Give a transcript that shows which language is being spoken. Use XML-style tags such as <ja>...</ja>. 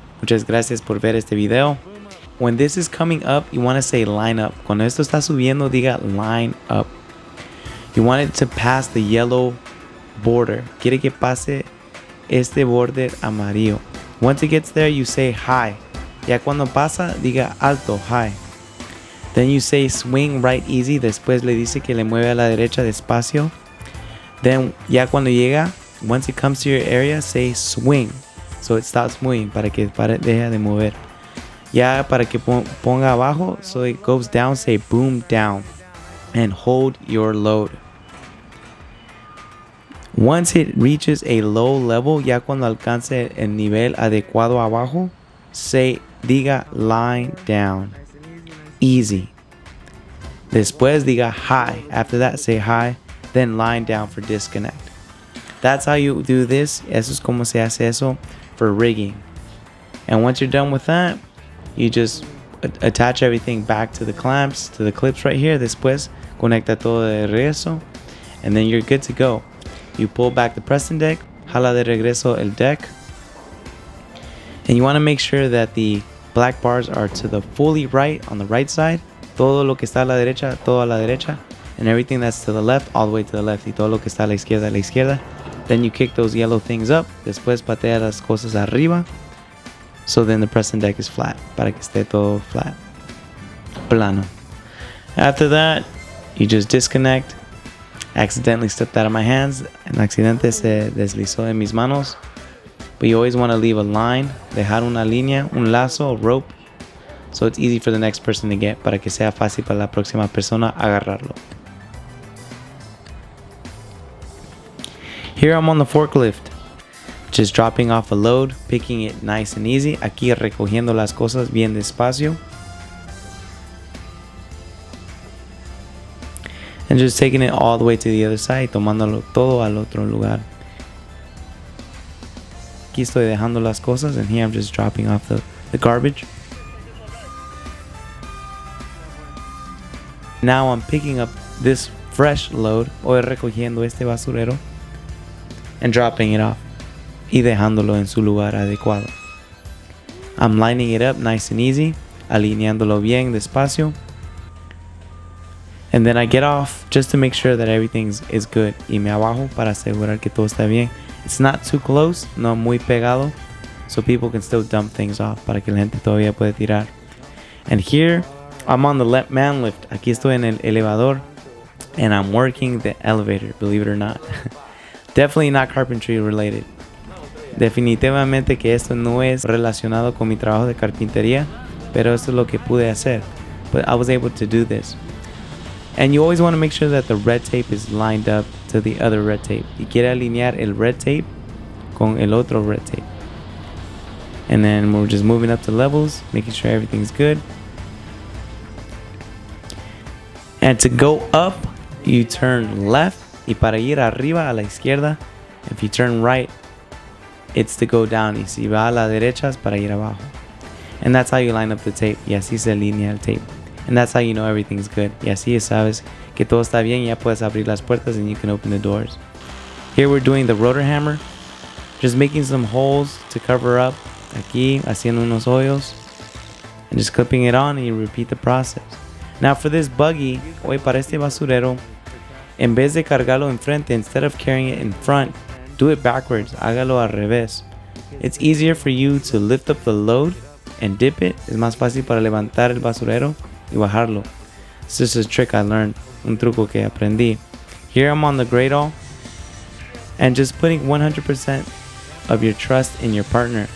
<es>Muchas gracias por ver este video.</es> <en>When this is coming up, you want to say line up.</en> <es>Cuando esto está subiendo, diga line up.</es> <en>You want it to pass the yellow border.</en> <es>Quiere que pase este borde amarillo.</es> <en>Once it gets there, you say high.</en> <es>Ya cuando pasa, diga alto, high.</es> <en>Then you say swing right easy.</en> <es>Después le dice que le mueve a la derecha despacio.</es> <en>Then</en> <es>ya cuando llega,</es> <en>once it comes to your area, say swing. So it stops moving,</en> <es>para que deje de mover. Ya para que ponga abajo,</es> <en>so it goes down, say boom down. And hold your load. Once it reaches a low level,</en> <es>ya cuando alcance el nivel adecuado abajo, diga line down. Easy. Después diga high.</es> <en>After that, say high. Then line down for disconnect. That's how you do this.</en> <es>Eso es como se hace eso</es> <en>for rigging. And once you're done with that, you just attach everything back to the clamps, to the clips right here.</en> <es>Después conecta todo de regreso.</es> <en>And then you're good to go. You pull back the Preston deck,</en> <es>jala de regreso el deck.</es> <en>And you want to make sure that the black bars are to the fully right, on the right side.</en> <es>Todo lo que está a la derecha, todo a la derecha.</es> <en>And everything that's to the left, all the way to the left.</en> <es>Y todo lo que está a la izquierda.</es> <en>Then you kick those yellow things up.</en> <es>Después patea las cosas arriba.</es> <en>So then the Preston deck is flat.</en> <es>Para que esté todo flat.</es> <en>Plano. After that, you just disconnect. Accidentally slipped out of my hands.</en> <es>En accidente se deslizó de mis manos.</es> <en>But you always want to leave a line.</en> <es>Dejar una línea, un lazo,</es> <en>a rope. So it's easy for the next person to get.</en> <es>Para que sea fácil para la próxima persona agarrarlo.</es> <en>Here I'm on the forklift, just dropping off a load, picking it nice and easy.</en> <es>Aquí recogiendo las cosas bien despacio.</es> <en>And just taking it all the way to the other side,</en> <es>tomándolo todo al otro lugar. Aquí estoy dejando las cosas,</es> <en>and here I'm just dropping off the garbage. Now I'm picking up this fresh load,</en> <es>hoy recogiendo este basurero,</es> <en>and dropping it off</en> <es>y dejándolo en su lugar adecuado.</es> <en>I'm lining it up nice and easy,</en> <es>alineándolo bien despacio.</es> <en>And then I get off just to make sure that everything is good.</en> <es>Y me abajo para asegurar que todo está bien.</es> <en>It's not too close,</en> <es>no muy pegado,</es> <en>so people can still dump things off</en> <es>para que la gente todavía puede tirar.</es> <en>And here I'm on the man lift.</en> <es>Aquí estoy en el elevador,</es> <en>and I'm working the elevator, believe it or not. Definitely not carpentry related.</en> <es>Definitivamente que esto no es relacionado con mi trabajo de carpintería, pero esto es lo que pude hacer.</es> <en>But I was able to do this. And you always want to make sure that the red tape is lined up to the other red tape.</en> <es>Y quiere alinear el red tape con el otro red tape.</es> <en>And then we're just moving up the levels, making sure everything's good. And to go up, you turn left.</en> <es>Y para ir arriba a la izquierda,</es> <en>if you turn right, it's to go down.</en> <es>Y si va a la derecha, es para ir abajo.</es> <en>And that's how you line up the tape.</en> <es>Y así se alinea el tape.</es> <en>And that's how you know everything's good.</en> <es>Y así sabes que todo está bien. Ya puedes abrir las puertas</es> <en>and you can open the doors. Here we're doing the rotor hammer. Just making some holes to cover up.</en> <es>Aquí, haciendo unos hoyos.</es> <en>And just clipping it on, and you repeat the process. Now for this buggy,</en> <es>hoy para este basurero, en vez de cargarlo enfrente,</es> <en>instead of carrying it in front, do it backwards.</en> <es>Hágalo al revés.</es> <en>It's easier for you to lift up the load and dip it.</en> <es>Es más fácil para levantar el basurero y bajarlo.</es> <en>It's just a trick I learned.</en> <es>Un truco que aprendí.</es> <en>Here I'm on the gradle, and just putting 100% of your trust in your partner.</en>